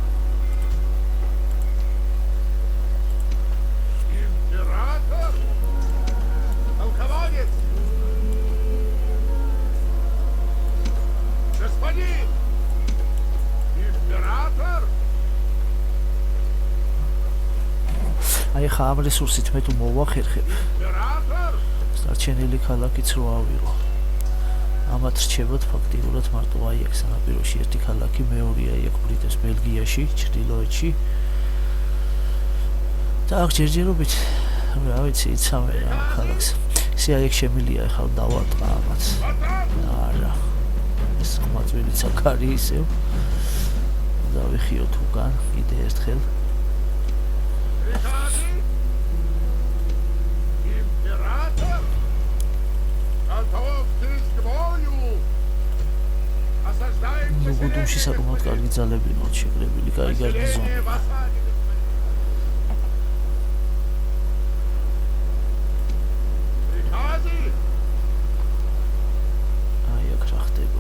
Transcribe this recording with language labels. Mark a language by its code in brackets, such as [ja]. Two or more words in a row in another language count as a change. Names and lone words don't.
[ru] Император? Полководец? Господин? Император? [ka] აი ხა ამ რესურსით მე თუ მოვახერხებ, [ru] Император? [ka] დარჩენილი ქალაქიც რო ავიღო. ამათ რჩებოდ ფაქტიურად მარტო აი აქ სანაპიროში ერთი ქალაქი, მეორეა იქ ბრიტანეთს ბელგიაში, ჩრდილოეთში. და აქ ჯერჯერობით რა ვიცი, იცავენ ამ ქალაქს. ისე აი აქ შემილია ახლა დავატყა ამათ. არა. ეს ხმაწვილიც აქ არის ისევ. დავიხიოთ უკან კიდე ერთხელ. [ru] Приказы? Император? Готовьтесь к бою! Осаждаем [ka] ну გუდუმში საკმაოდ კარგი ძალები მოთ შეგრებილი, კაი გარნიზონი. [ru] Население в осаде, господин. Приказы? [ka] აი აქ რა ხდება?